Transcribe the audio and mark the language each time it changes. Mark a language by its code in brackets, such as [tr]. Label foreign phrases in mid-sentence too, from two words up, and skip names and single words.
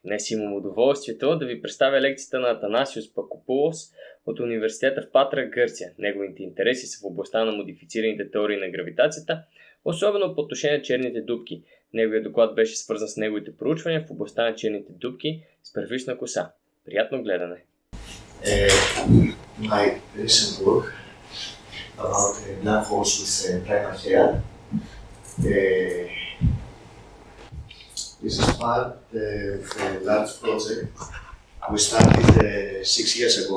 [bg] Днес имам удоволствието да ви представя лекцията на Атанасиос Пакопулос от университета в Патра, Гърция. Неговите интереси са в областта на модифицираните теории на гравитацията, особено по отношение на черните дупки. Неговият доклад беше свързан с неговите проучвания в областта на черните дупки с първична коса. Приятно гледане! [en] My recent work about black holes with primal hair. This is part of a large project we started 6 years ago.